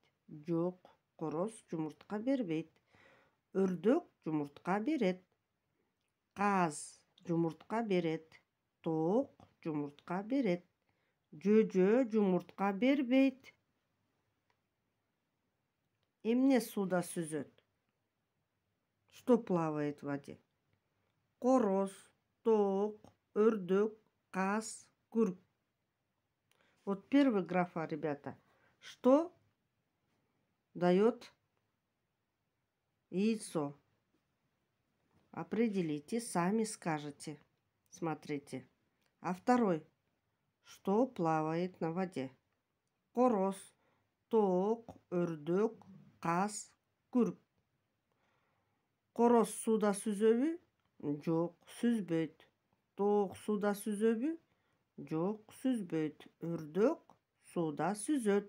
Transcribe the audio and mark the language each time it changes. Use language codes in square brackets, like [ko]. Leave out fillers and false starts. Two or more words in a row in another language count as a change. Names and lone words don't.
[ky] Жок, короз жумуртка бербейт. Өрдөк жумуртка берет. Каз жумуртка берет. Тоок жумуртка берет. Жөжө жумуртка бербейт. Эмне сууда сүзөт? [ru] Что плавает в воде? [ky] Короз, тоок, өрдөк, каз, курп. [ru] Вот первая графа, ребята. Что дает яйцо? Определите, сами скажете. Смотрите. А второй. Что плавает на воде? [ky] Короз, тоок, өрдөк, каз, курп. Короз сууда сүзөбү? Жок, сүзбөйт. Тоқ суда сүзөбү? Жок, сүзбөйт. Өрдөк суда сүзөт.